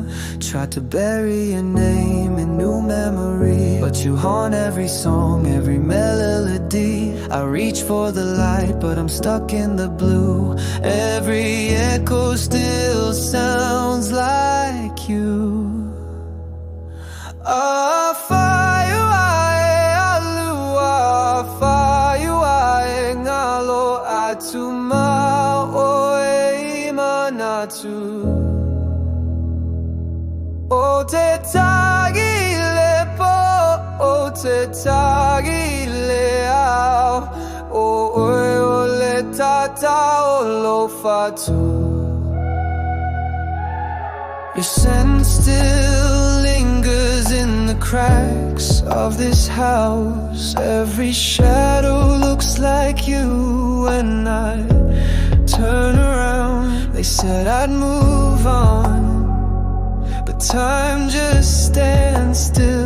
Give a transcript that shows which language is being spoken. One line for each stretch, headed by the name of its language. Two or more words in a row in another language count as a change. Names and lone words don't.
English: Tried to bury your name in new memory, but you haunt every song, every melody. I reach for the light, but I'm stuck in the blue. Every echo still sounds like you.
Samoan: O te tagile po, o te tagile au, o oi o le Tātā O Lo'u Fatu.
English: Your scent still lingers in the cracks of this house. Every shadow looks like you when I turn around. They said I'd move on, but time just stands still.